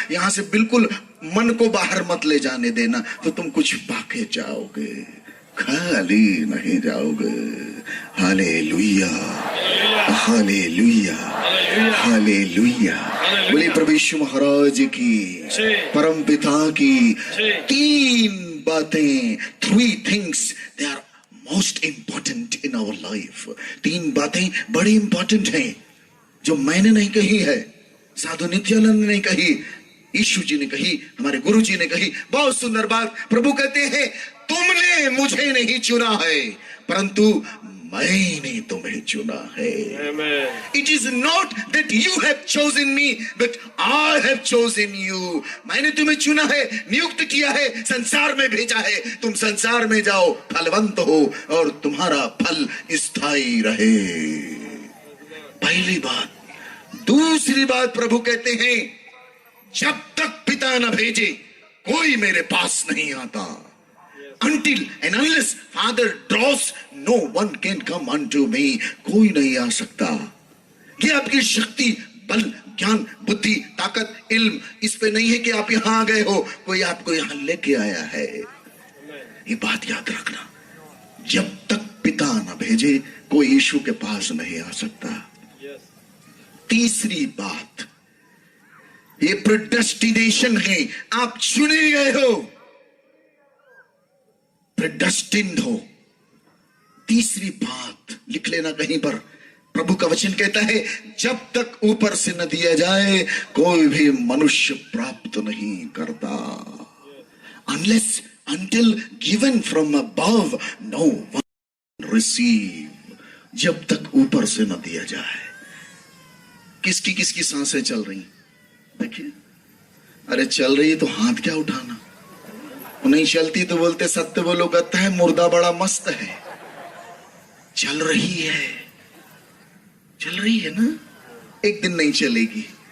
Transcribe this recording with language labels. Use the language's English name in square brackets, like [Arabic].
[Hindi] यहां से बिल्कुल मन को बाहर मत ले जाने देना, तो तुम कुछ पाके जाओगे, खाली नहीं जाओगे। Hallelujah, hallelujah, hallelujah. बोले प्रभु यीशु महाराज की, परम पिता की। 3 बातें, [English] 3 things, they are most important in our life। [Hindi] 3 बातें बड़ी इंपॉर्टेंट हैं, जो मैंने नहीं कही है, साधु नित्यानंद ने नहीं कही, यीशु जी ने कही, हमारे गुरु जी ने कही। बहुत सुंदर बात। प्रभु कहते हैं, तुमने मुझे नहीं चुना है, परंतु मैंने तुम्हें चुना है। [English] It is not that you have chosen me, but I have chosen you. [Hindi] मैंने तुम्हें चुना है, नियुक्त किया है, संसार में भेजा है। तुम संसार में जाओ, फलवंत हो और तुम्हारा फल स्थायी रहे। पहली बात। दूसरी बात, प्रभु कहते हैं, जब तक पिता न भेजे कोई मेरे पास नहीं आता। [English] Until and unless Father draws, no one can come unto me। [Hindi] कोई नहीं आ सकता। ये आपकी शक्ति, बल, ज्ञान, बुद्धि, ताकत, इल्म इस पे नहीं है कि आप यहां आ गए हो, कोई आपको यहां लेके आया है। ये बात याद रखना, जब तक पिता न भेजे कोई यीशु के पास नहीं आ सकता। तीसरी बात, ये प्रेडेस्टिनेशन है, आप चुने गए हो, प्रेडेस्टिन्ड हो। तीसरी बात लिख लेना कहीं पर, प्रभु का वचन कहता है जब तक ऊपर से न दिया जाए कोई भी मनुष्य प्राप्त नहीं करता। [English] Unless until given from above no one receive। [Hindi] जब तक ऊपर से न दिया जाए। किसकी किसकी सांसें चल रही, देखिए, अरे चल रही है तो हाथ क्या उठाना, नहीं चलती तो बोलते सत्य बोलो कहता है मुर्दा बड़ा मस्त है। चल रही है, चल रही है ना, एक दिन नहीं चलेगी।